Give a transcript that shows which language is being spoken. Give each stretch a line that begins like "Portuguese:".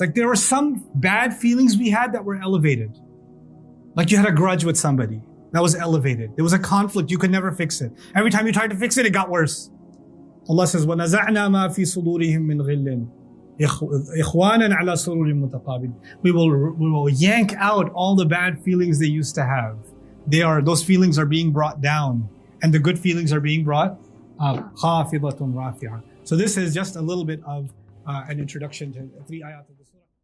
English: Like there were some bad feelings we had that were elevated. Like you had a grudge with somebody. That was elevated. There was a conflict. You could never fix it. Every time you tried to fix it, it got worse. Allah says,
Arabic: وَنَزَعْنَا مَا فِي صُدُورِهِم مِّنْ غِلٍّ إِخْوَانًا عَلَى سُرُرٍ مُتَقَابِلٍ.
English: We will yank out all the bad feelings they used to have. Those feelings are being brought down, and the good feelings are being brought up.
Arabic: خَافِضَةٌ رَافِعَةٌ.
English: So this is just a little bit of an introduction to 3 ayat of the surah.